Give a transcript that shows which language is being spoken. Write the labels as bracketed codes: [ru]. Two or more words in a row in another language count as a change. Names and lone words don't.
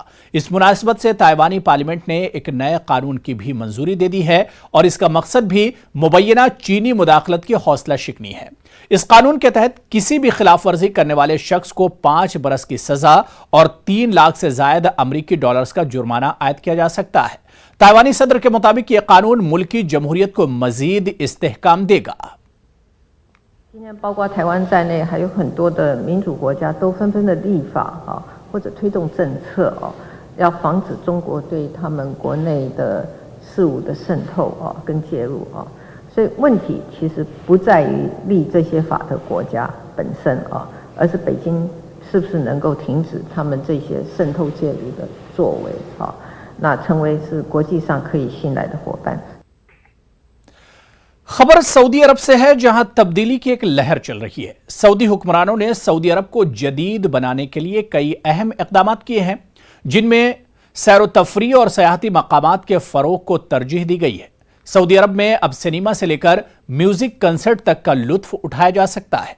[ur] اس مناسبت سے تائیوانی پارلیمنٹ نے ایک نئے قانون کی بھی منظوری دے دی ہے اور اسکا مقصد بھی مبینہ چینی مداخلت کی حوصلہ شکنی ہے. اس قانون کے تحت کسی بھی خلاف ورزی کرنے والے شخص کو 5 برس کی سزا اور 3 لاکھ سے زیادہ امریکی ڈالرز کا جرمانہ عائد کیا جا سکتا ہے. تائیوانی صدر کے مطابق یہ قانون ملک کی جمہوریت کو مزید استحکام دے گا. [zh] 今天包括台湾在内，还有很多的民主国家都纷纷的立法或者推动政策要防止中国对他们国内的事务的渗透跟介入所以问题其实不在于立这些法的国家本身而是北京是不是能够停止他们这些渗透介入的作为那成为是国际上可以信赖的伙伴。 [ur] خبر سعودی عرب سے ہے، جہاں تبدیلی کی ایک لہر چل رہی ہے. سعودی حکمرانوں نے سعودی عرب کو جدید بنانے کے لیے کئی اہم اقدام کیے ہیں، جن میں سیر تفریح اور سیاحتی مقامات کے فروغ کو ترجیح دی گئی ہے. سعودی عرب میں اب سینما سے لے کر [en] music concert [ur] تک کا لطف اٹھایا جا سکتا ہے.